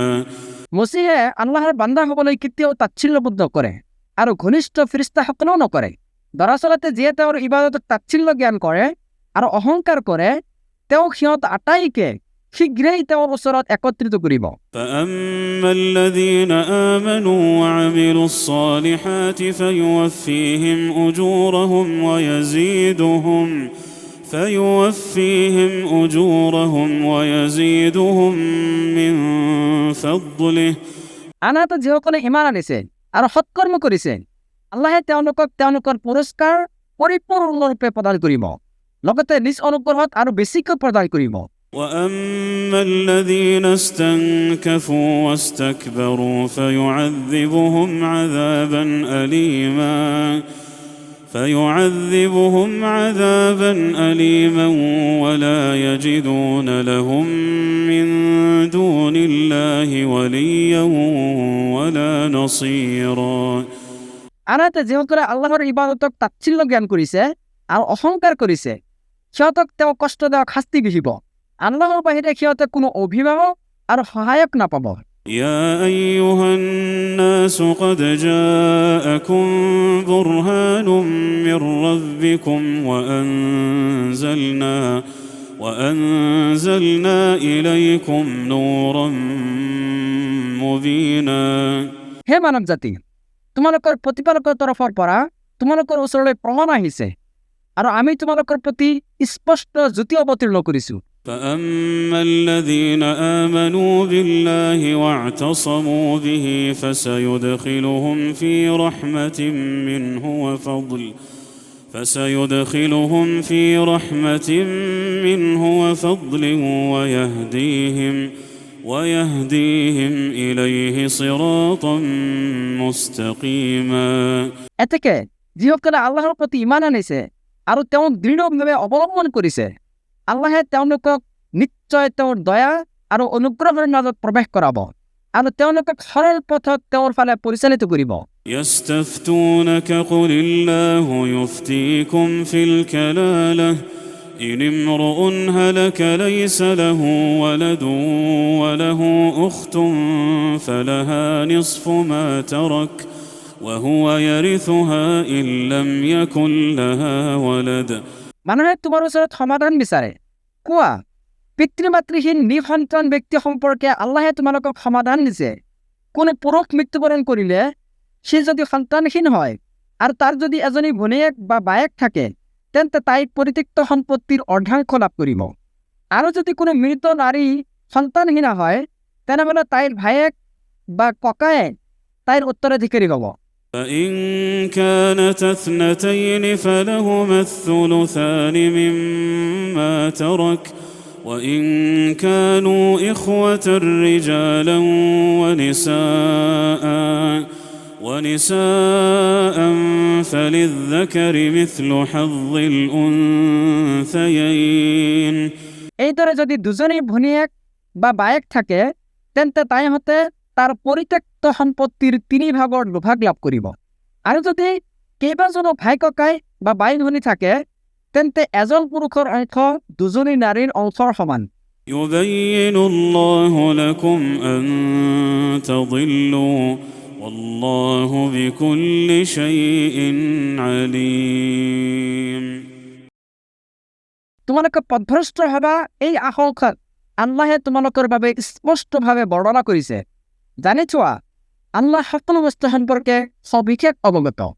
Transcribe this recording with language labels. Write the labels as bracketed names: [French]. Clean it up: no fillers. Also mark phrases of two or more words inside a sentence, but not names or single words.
[Assamese] মসীহে আল্লাহৰ বান্দাসকলক কেতিয়াও তাচ্ছিল্যবোধ নকৰে আৰু ঘনিষ্ঠ ফিৰিস্তাসকলেও নকৰে দৰাচলতে যিয়ে তেওঁৰ ইবাদতক তাচ্ছিল্য জ্ঞান কৰে আৰু অহংকাৰ কৰে তেওঁ সিহঁত আটাইকে শীঘ্ৰেই তেওঁৰ ওচৰত একত্ৰিত কৰিব [Arabic] فأما الذين آمنوا وعملوا الصالحات فيوفيهم أجورهم ويزيدهم من فضله [Assamese] আনহাতে যিসকলে ইমান আনিছে আৰু সৎকৰ্ম কৰিছে আল্লাহে তেওঁলোকক তেওঁলোকৰ পুৰস্কাৰ পৰিপূৰ্ণৰূপে প্ৰদান কৰিব, লগতে নিজ অনুগ্ৰহত আৰু বেছিকৈ প্ৰদান কৰিব। [Arabic] وأما الذين استنكفوا واستكبروا فيعذبهم عذابا أليما ولا يجدون لهم من دون الله وليا ولا نصيرا। [Assamese] আনহাতে যিসকলে আল্লাহৰ ইবাদতক তাচ্ছিল্য জ্ঞান কৰিছে আৰু অহংকাৰ কৰিছে সিহঁতক তেওঁ কষ্ট দেওয়া শাস্তি বিহিব। আল্লাহৰ বাহিৰে সিহঁতে কোনো অভিভাৱক আৰু সহায়ক নাপাব। [Arabic] يا أيها الناس قد جاءكم برهان من ربكم وأنزلنا إليكم نورا مبينا। [Assamese] হে মানৱ জাতি, তোমালোকৰ প্ৰতিপালকৰ তৰফৰ পৰা তোমালোকৰ ওচৰলৈ প্ৰমাণ আহিছে আৰু আমি তোমালোকৰ প্ৰতি স্পষ্ট জ্যোতি অৱতীৰ্ণ কৰিছোঁ। [Arabic] فأما الذين آمنوا بالله واعتصموا به فسيدخلهم في رحمة منه وفضل ويهديهم إليه صراطا مستقيما। [Assamese] এতেকে যিসকলে আল্লাহৰ প্ৰতি ইমান আনিছে আৰু তেওঁক দৃঢ়ভাৱে অৱলম্বন কৰিছে আল্লাহে তেওঁলোকক নিশ্চয় তেওঁৰ দয়া আৰু অনুগ্ৰহৰ মাজত প্ৰৱেশ কৰাব আৰু তেওঁলোকক সৰল পথত তেওঁৰ ফালে পৰিচালিত কৰিব। [Arabic] يستفتونك قل الله يفتيكم في الكلالة إن امرؤ هلك ليس له ولد وله أخت فلها نصف ما ترك وهو يرثها إن لم يكن لها ولد। [Assamese] মানুহে তোমাৰ ওচৰত সমাধান বিচাৰে, কোৱা পিতৃ মাতৃহীন নিঃসন্তান ব্যক্তি সম্পৰ্কে আল্লাহে তোমালোকক সমাধান দিছে। কোনো পুৰুষ মৃত্যুবৰণ কৰিলে সি যদি সন্তানহীন হয় আৰু তাৰ যদি এজনী ভনীয়েক বা বায়েক থাকে তেন্তে তাই পৰিত্যক্ত সম্পত্তিৰ অৰ্ধাংশ লাভ কৰিব। আৰু যদি কোনো মৃত নাৰী সন্তানহীনা হয় তেনেহ'লে তাইৰ ভায়েক বা ককায়ে তাইৰ উত্তৰাধিকাৰী হ'ব। [Arabic] فإن كانت اثنتين فلهما الثلثان مما ترك وإن كانوا إخوة رجالا ونساء فللذكر مثل حظ الأنثيين। [Assamese] এইদৰে যদি দুজনী ভনীয়েক বা বায়েক থাকে তেন্তে তাইহঁতে তাৰ পৰিত্যক্ত সম্পত্তিৰ 3 ভাগৰ 2 ভাগ লাভ কৰিব। আৰু যদি কেইবাজনো ভাই ককাই বা বাই ভনী থাকে তেন্তে এজন পুৰুষৰ অংশ দুজনী নাৰীৰ অংশৰ সমান। [Arabic] يبين الله لكم أن تضلوا والله بكل شيء عليم। [Assamese] তোমালোকে পথভ্ৰষ্ট হবা এই আশংকাত আল্লাহে তোমালোকৰ বাবে স্পষ্টভাৱে বৰ্ণনা কৰিছে। জানি থোৱা আল্লাহ সকলো বস্তু সম্পৰ্কে সবিশেষ অৱগত।